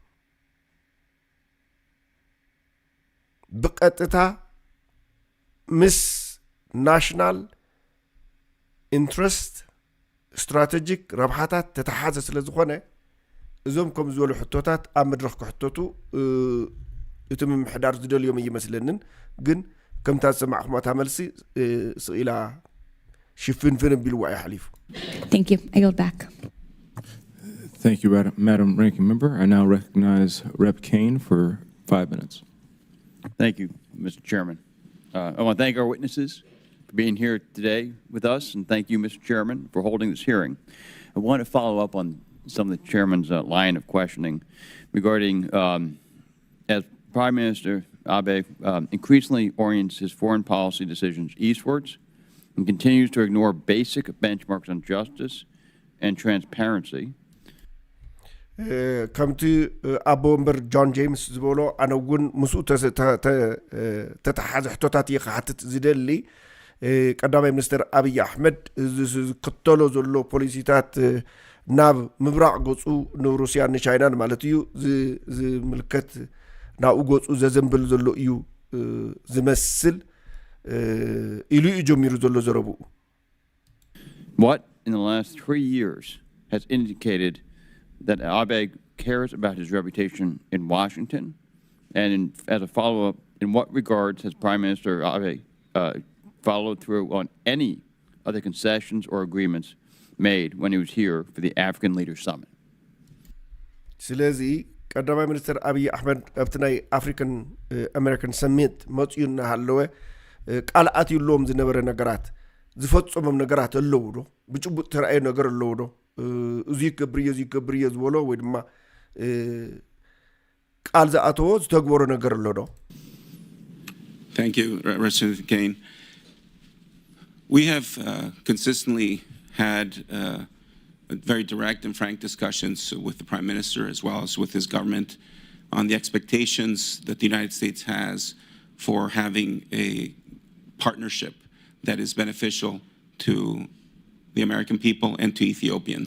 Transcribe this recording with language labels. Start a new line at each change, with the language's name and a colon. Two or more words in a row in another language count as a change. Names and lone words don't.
Tigrinya: ብቀጥታ ምስ
English: national interest strategic
Tigrinya: ረብሓታት ተተሓዘ ስለ ዝኾነ እዞም ከም ዝበሉ ሕቶታት ኣብ መድረኽ ክሕተቱ እቲ ምምሕዳር ዝደልዮም ይመስለንን ግን ከምታ ዝሰማዕኹም እታ መልሲ ስኢላ ሽፍንፍን ቢልዋ ይሓሊፉ
English: Thank you. I yield back. Thank you, Madam Ranking Member. I now recognize Rep. Kane for 5 minutes. Thank you, Mr. Chairman. I want to thank our witnesses for being here today with us, and thank you, Mr. Chairman, for holding this hearing. I want to follow up on some of the Chairman's line of questioning regarding as Prime Minister Abe increasingly orients his foreign policy decisions eastwards and continues to ignore basic benchmarks on justice and transparency.
Tigrinya: ከምቲ ኣቦ እምበር ጆን ጄምስ ዝበሎ ኣነ እውን ምስኡ ተተሓዘ ሕቶታት እየ ክሓትት ዝደሊ ቀዳማይ ሚኒስትር ኣብይ ኣሕመድ ዝክተሎ ዘሎ ፖሊሲታት ናብ ምብራቅ ገጹ ንሩስያ ንቻይናን ማለት እዩ ዝምልከት ናብኡ ገጹ ዘዘንብል ዘሎ እዩ ዝመስል ኢሉ እዩ ጀሚሩ ዘሎ ዘረብኡ
English: What in the last 3 years has indicated that Abe cares about his reputation in Washington? And as a follow-up, in what regards has Prime Minister Abe followed through on any of the concessions or agreements made when he was here for the African Leaders Summit?
Tigrinya: ስለዚ ቀዳማይ ሚኒስትር ኣብይ ኣሕመድ ኣብቲ ናይ ኣፍሪካን ኣሜሪካን ሰሚት መፅኡ እናሃለወ ቃልኣት ይብሎም ዝነበረ ነገራት ዝፈጸሞም ነገራት ኣለዉ ዶ ብጭቡጥ ተረኣየ ነገር ኣለዉ ዶ እዚ ይገብር ዝበሎ ወይ ድማ ቃል ዝኣተዎ ዝተግበሮ ነገር ኣሎ ዶ
English: Thank you, Representative Kane. We have consistently had very direct and frank discussions with the Prime Minister as well as with his government on the expectations that the United States has for having a partnership that is beneficial to the American people and to Ethiopians.